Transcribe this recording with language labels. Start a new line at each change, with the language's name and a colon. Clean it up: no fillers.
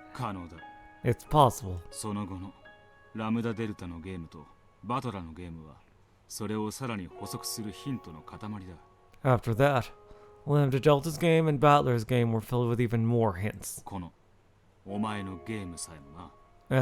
Japanese: 可能だ。
English: It's possible.
Japanese: その後のラムダデルタのゲームとバトラのゲームはそれをさらに補足するヒントの塊だ。
English: After that, Lambda Delta's game and Battler's game were filled with even more hints.
Japanese: このお前のゲームさえもな。